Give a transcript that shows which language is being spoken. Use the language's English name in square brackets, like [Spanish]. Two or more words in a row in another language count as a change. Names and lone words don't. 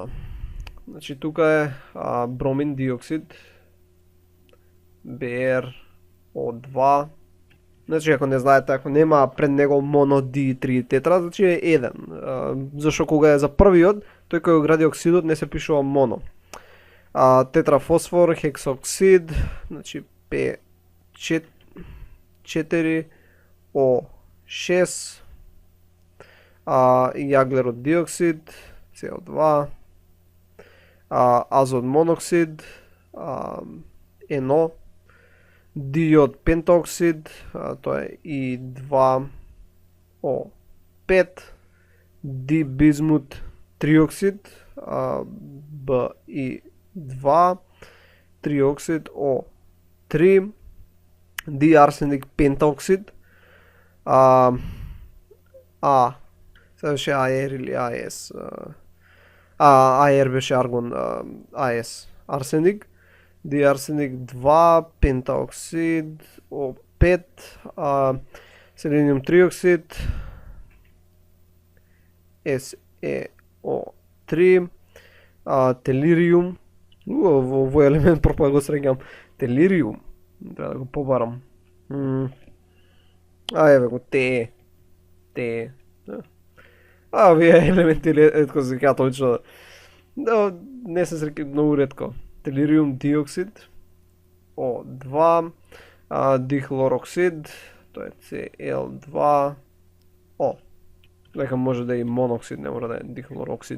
[Macedonian] Значи тука е бромин диоксид, BrO2. Значи ако не знаете, ако нема пред него моно Di3 тетра, значи е 1. Зашто кога е за првиот, тој кој го гради оксидот не се пишува моно. Тетрафосфор, хексоксид, значи P4O6, јаглерод диоксид, CO2, азот моноксид, NO, диод пентаоксид, тоа е I2O5, дибизмут триоксид, BI2, триоксид O3, диарсеник пентаоксид, сега беше AR или AS, АР беше аргон, АС арсеник, диарсеник 2, пентаоксид, О5, селениум триоксид, СеО3, телириум. Овој елемент пропа го среќам. Телириум. Треба да го побарам. Еве го Те. Овие елементи ретко се кажат лично. Да, не се среќам многу ретко. Телириум диоксид, О2, дихлороксид, тоа е Cl2, дека може да е и моноксид, не мора да е дихлороксид.